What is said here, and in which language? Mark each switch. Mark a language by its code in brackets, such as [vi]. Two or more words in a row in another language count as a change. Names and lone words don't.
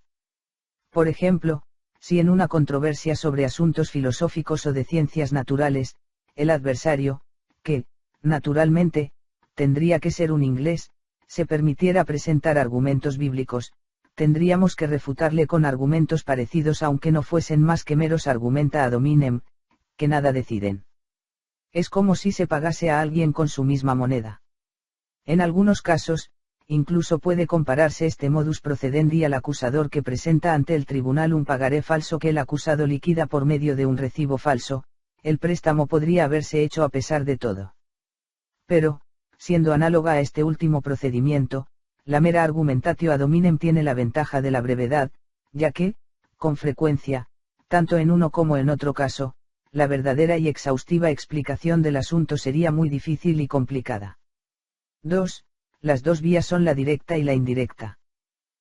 [es] Por ejemplo, si en una controversia sobre asuntos filosóficos o de ciencias naturales, el adversario, que, naturalmente, tendría que ser un inglés, se permitiera presentar argumentos bíblicos, tendríamos que refutarle con argumentos parecidos aunque no fuesen más que meros [la] argumenta ad hominem, [es] que nada deciden. Es como si se pagase a alguien con su misma moneda. En algunos casos, incluso puede compararse este [la] modus procedendi [es] al acusador que presenta ante el tribunal un pagaré falso que el acusado liquida por medio de un recibo falso. El préstamo podría haberse hecho a pesar de todo. Pero, siendo análoga a este último procedimiento, la mera [la] argumentatio ad hominem [es] tiene la ventaja de la brevedad, ya que, con frecuencia, tanto en uno como en otro caso, la verdadera y exhaustiva explicación del asunto sería muy difícil y complicada. 2. Las dos vías son la directa y la indirecta.